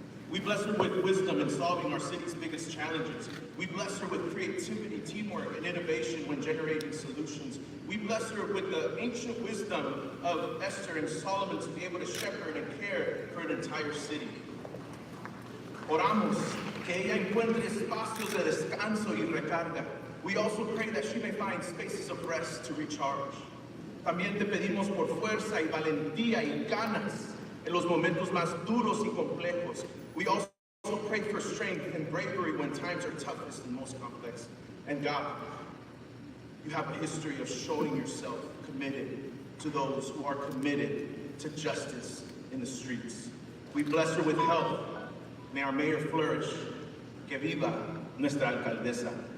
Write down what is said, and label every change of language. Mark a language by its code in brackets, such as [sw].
[en] We bless her with wisdom in solving our city's biggest challenges. We bless her with creativity, teamwork, and innovation when generating solutions. We bless her with the ancient wisdom of Esther and Solomon to be able to shepherd and care for an entire city. [es] Oramos que ella encuentre espacios de descanso y recarga. [en] We also pray that she may find spaces of rest to recharge. [es] También te pedimos por fuerza y valentía y ganas en los momentos más duros y complejos. [en] We also pray for strength and bravery when times are toughest and most complex. And God, you have a history of showing yourself committed to those who are committed to justice in the streets. We bless her with health. May our mayor flourish. [es] Que viva nuestra alcaldesa.